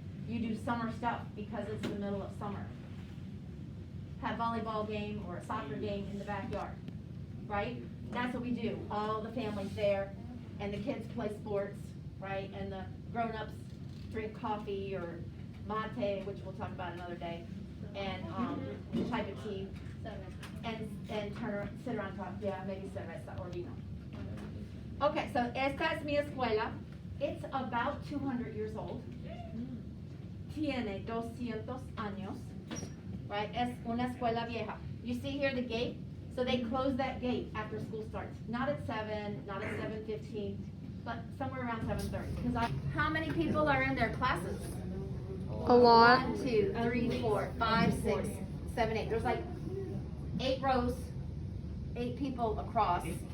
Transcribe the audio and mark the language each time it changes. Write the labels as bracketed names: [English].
[English] You do summer stuff because it's the middle of summer. Have volleyball game or a soccer game in the backyard, right? That's what we do. All the families there, and the kids play sports, right? And the grown-ups drink coffee or mate, which we'll talk about another day, and type of tea, and sit around and talk. Yeah, maybe [Spanish] cerveza [English] or [Spanish] vino. [English] Okay, so [Spanish] esta es mi escuela. [English] It's about 200 years old. [Spanish] Tiene 200 años. [English] Right, [Spanish] es una escuela vieja. [English] You see here the gate? So they close that gate after school starts. Not at 7, not at 7:15, but somewhere around 7:30. How many people are in their classes? A lot. 1, 2, 3, 4, 5, 6, 7, 8. There's like 8 rows, 8 people across.